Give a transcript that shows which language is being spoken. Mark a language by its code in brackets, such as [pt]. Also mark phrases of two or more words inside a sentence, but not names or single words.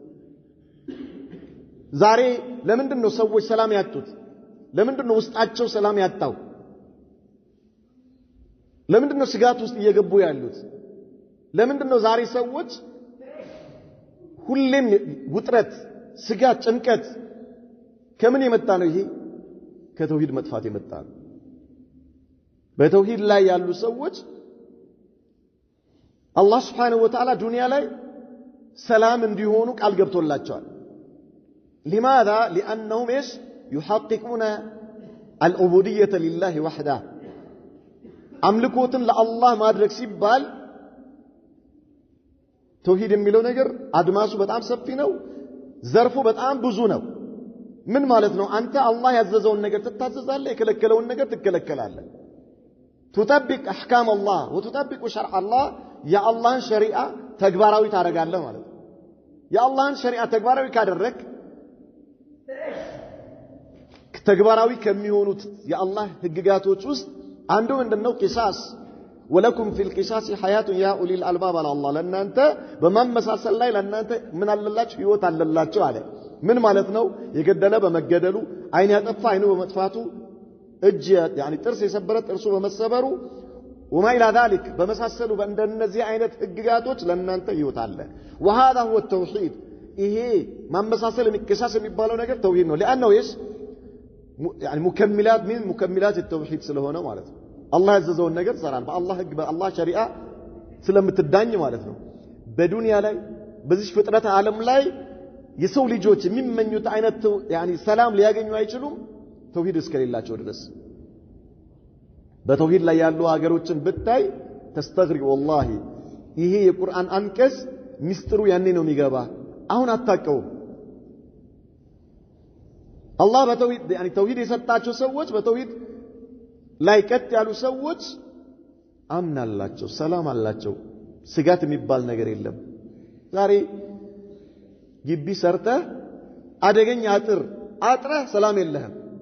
[am] ዛሬ ለምንድነው ሰዎች ሰላም ያጡት ለምንድነው ውስጣቸው ሰላም ያጣው ለምንድነው ስጋት ውስጥ እየገቡ ያሉት ለምንድነው ዛሬ ሰዎች ሁሌም ውጥረት ስጋት ጭንቀት ከምን የመጣ ነው ይሄ ከተውሂድ መጥፋት የመጣ ነው በተውሂድ ላይ ያሉ ሰዎች አላህ [ar] سبحانه وتعالى [am] ዱንያ ላይ ሰላም እንዲሆኑ ቃል ገብቶላቸዋል [ar] لماذا لانهم ايش يحققون العبوديه لله وحده [am] አምልኮትን ለአላህ ማድረግ ሲባል ተውሂድ የሚለው ነገር አድማሱ በጣም ሰፊ ነው ዘርፉ በጣም ብዙ ነው ምን ማለት ነው አንተ አላህ ያዘዘውን ነገር ትታዘዛለህ የከለከለውን ነገር ትከለከላለህ [ar] تطبق احكام الله وتطبق شرع الله يا الله شريعه [am] ተግባራዊ ታደርጋለህ ማለት ነው ያ አላህን ሸሪዓ ተግባራዊ ካደረክ ተግባራዊ ከሚሆኑት የአላህ ህግጋቶች ውስጥ አንዱ ምንድነው ቂሳስ [ar] ولكم في القصاص حياه يا اولي الالباب على الله [am] ለናንተ በመመሳሰል ላይ ለናንተ ምን አለላችሁ ህይወት አለላችሁ አለ ምን ማለት ነው የገደለ በመገደሉ አይን ያጠፋ አይኑ በመጥፋቱ እጅ يعني ጥርስ የሰበረ ጥርሱ በመሰበሩ وما [ar] الى ذلك [am] በመሳሰሉ በእንደነዚህ አይነት ህግጋቶች ለናንተ ህይወት አለ [ar] وهذا هو التوحيد [am] ይሄ ማመሳሰል የሚከሳስ የሚባለው ነገር ተውሂድ ነው [ar] لانه ايش يعني مكملات من مكملات التوحيد [am] ስለሆነ ማለት ነው አላህ ያዘዘውን ነገር ሰራን በአላህ ህግ በአላህ ሸሪዓ ስለምትዳኝ ማለት ነው በዱንያ ላይ በዚህ ፍጥረት ዓለም ላይ የሰው ልጆች የሚመኙት አይነት يعني ሰላም ሊያገኙ አይችሉም ተውሂድ እስከሌላቸው ድረስ በተውሂድ ላይ ያሉ ሀገሮችን ብታይ ተስተግሪ والله ይሄ የቁርአን አንቀስ ሚስጥሩ ያኔ ነው የሚገባ አሁን አታቀው አላህ በተውሂድ يعني ተውሂድ የሰጣቸው ሰዎች በተውሂድ ላይ ቀጥ ያሉ ሰዎች አምናላቸው ሰላም አላቸው ስጋት የሚባል ነገር የለም ዛሬ ግቢ ሰርተ አደገኛ አጥረ ሰላም የለህም